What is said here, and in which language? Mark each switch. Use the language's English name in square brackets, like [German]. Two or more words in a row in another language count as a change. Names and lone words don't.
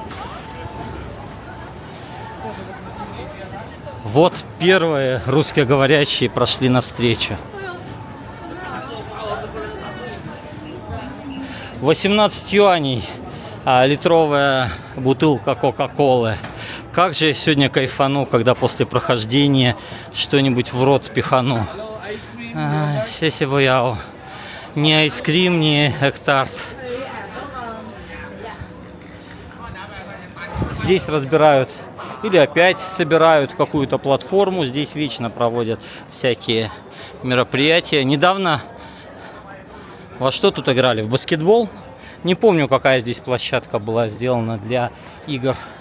[Russian] Вот первые русскоговорящие прошли навстречу. 18 юаней литровая бутылка Кока-Колы. Как же я сегодня кайфану, когда после прохождения что-нибудь в рот пихану. Сеси боял. Ни айскрим, ни эктарт. Здесь разбирают или опять собирают какую-то платформу. Здесь вечно проводят всякие мероприятия. Недавно во что тут играли? В баскетбол? Не помню, какая здесь площадка была сделана для игр.